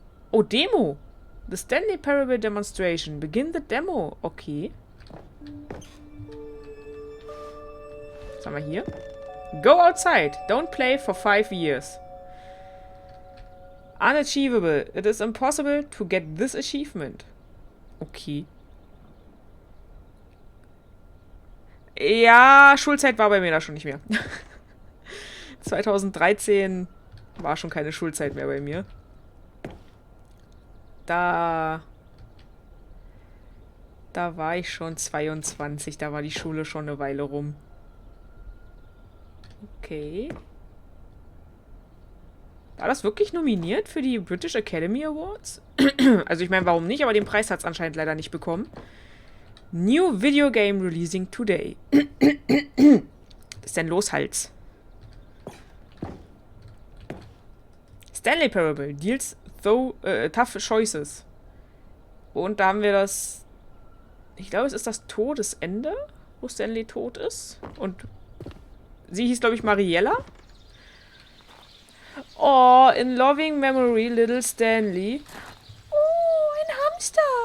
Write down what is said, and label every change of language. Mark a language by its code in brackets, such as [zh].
[en] Oh, Demo. The Stanley Parable Demonstration. Begin the Demo. Okay. [de] Was haben wir hier? [en] Go outside. Don't play for 5 years. Unachievable. It is impossible to get this achievement. Okay. [de] Ja, Schulzeit war bei mir da schon nicht mehr. 2013 war schon keine Schulzeit mehr bei mir. Da war ich schon 22. Da war die Schule schon eine Weile rum. Okay. War das wirklich nominiert für die British Academy Awards? Also ich meine, warum nicht? Aber den Preis hat es anscheinend leider nicht bekommen. [en] New Video Game Releasing Today. [de] Was ist denn los, Hals? [en] Stanley Parable deals tough choices. [de] Und da haben wir das... Ich glaube, es ist das Todesende, wo Stanley tot ist. Und sie hieß, glaube ich, Mariella. [en] Oh, in loving memory, little Stanley. Oh, [de] ein Hamster.